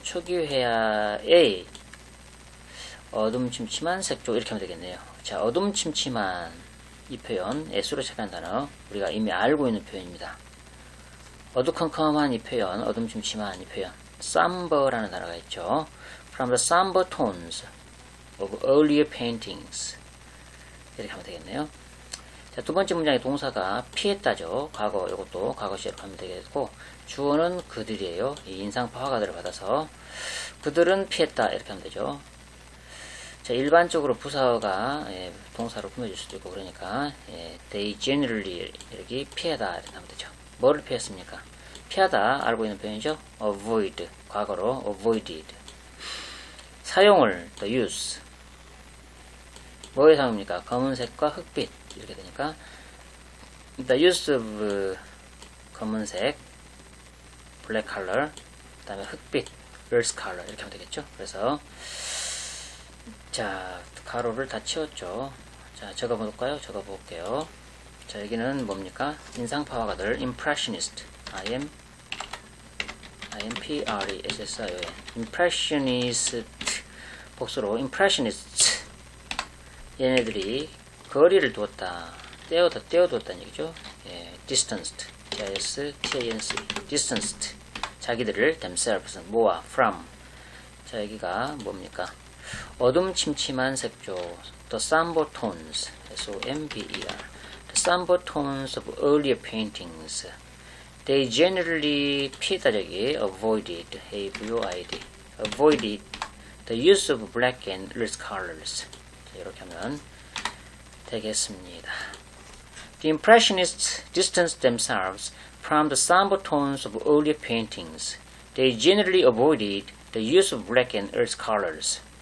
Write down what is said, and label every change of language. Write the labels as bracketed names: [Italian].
[Korean] 초기 회화의 어둠침침한 색조 이렇게 하면 되겠네요. 자, 어둠침침한 이 표현 S로 시작한 단어 우리가 이미 알고 있는 표현입니다. 어두컴컴한 이 표현, 어둠침침한 이 표현, somber라는 단어가 있죠. [English] from the somber tones of earlier paintings. [Korean] 이렇게 하면 되겠네요. 자, 두 번째 문장의 동사가 피했다죠. 과거, 이것도 과거 시제로 하면 되겠고, 주어는 그들이에요. 이 인상파 화가들을 받아서 그들은 피했다 이렇게 하면 되죠. 자, 일반적으로 부사가 동사로 꾸며질 수도 있고 그러니까 [English] they generally [Korean] 이렇게 피하다 이렇게 하면 되죠. 뭐를 피했습니까? 피하다 알고 있는 표현이죠. avoid 과거로 avoided. 사용을 the use 뭐의 사용입니까? 검은색과 흑빛 이렇게 되니까 [English] the use of [Korean] 검은색 [English] black color [Korean] 그 다음에 흑빛 [English] earth color [Korean] 이렇게 하면 되겠죠. 그래서 자, 가로를 다 치웠죠. 자, 적어볼까요? 적어볼게요. 자, 여기는 뭡니까? 인상파 화가들, impressionist. [English] I-M-P-R-E-S-S-I-O-N. impressionist. [Korean] 복수로, impressionists. 얘네들이 거리를 두었다. 떼어두었다는 얘기죠. 예, distanced. D-I-S-T-A-N-C. distanced. 자기들을 themselves. 모아, from. 자, 여기가 뭡니까? 어둠 침침한 색조, [English] the somber tones, S-O-M-B-E-R, the somber tones of earlier paintings. They generally [Korean] 피했다 저기 [English] avoided, A-V-O-I-D, avoided the use of black and earth colors. [Korean] 자, 이렇게 하면 되겠습니다. [English] The impressionists distanced themselves from the somber tones of earlier paintings. They generally avoided the use of black and earth colors.